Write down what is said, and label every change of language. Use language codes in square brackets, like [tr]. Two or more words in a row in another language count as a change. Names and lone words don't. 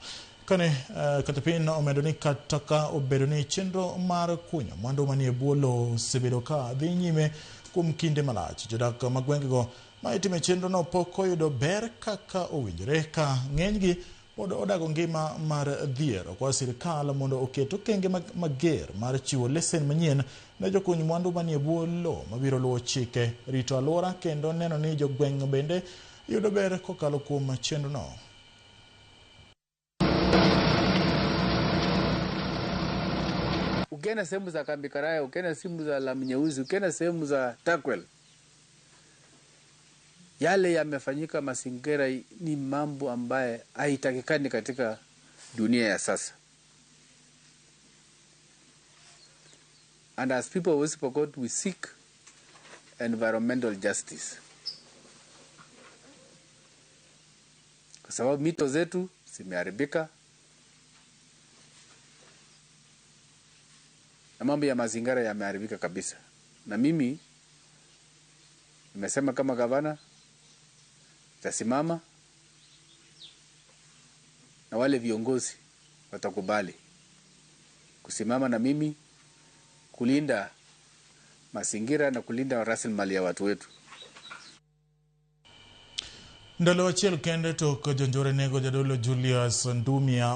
[luo] Kane Kachapina omedo ni kata ka obedo ni chenro mar kunyo mwandu manie bwo lo osebedo ka dhi nyime kuom kinde malach, jodak mag gwengego ma itime chenro no pok oyudo ber kaka owinjore ka ng'enygi pod odago ngima mar dhier. Kwa sirkal mondo oket okenge mager mar chiwo lesen manyien ne jokuny mwandu manie bwo lo mabiro luwo chike rito alwora kendo neno ni jogweng' bende yudo ber kokalo kuom chenro no. [sw] Ukienda sehemu za Kambi Karaya, ukienda sehemu za Lamu Nyeusi, ukienda sehemu za Takwel, yale yamefanyika mazingira ni mambo ambaye haitakikani katika dunia ya sasa. [en] And as people of West Pokot, we seek environmental justice. [sw] Kwa sababu mito zetu zimeharibika na mambo ya mazingira yameharibika kabisa. Na mimi nimesema kama gavana tasimama na wale viongozi watakubali kusimama na mimi kulinda mazingira na kulinda rasilimali ya watu wetu. [luo] Ndalo achiel kende tok jonjore nego jadolo Julius Ndumia